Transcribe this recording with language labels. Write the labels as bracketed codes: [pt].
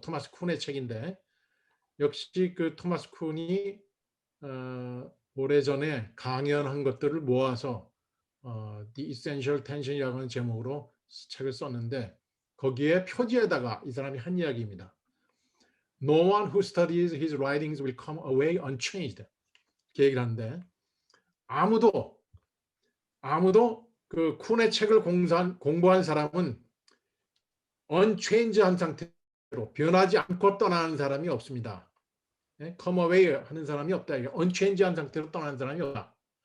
[ko] 토마스 쿤의 책인데 역시 그 토마스 쿤이 오래전에 강연한 것들을 모아서 The Essential Tension이라고 하는 제목으로 책을 썼는데 거기에 표지에다가 이 사람이 한 이야기입니다. [en] No one who studies his writings will come away unchanged. [ko] 이렇게 얘기를 하는데 아무도 그 쿤의 책을 공부한 사람은 unchange한 상태로 변하지 않고 떠나는 사람이 없습니다. come away 하는 사람이 없다. unchange한 상태로 떠나는 사람이 없다.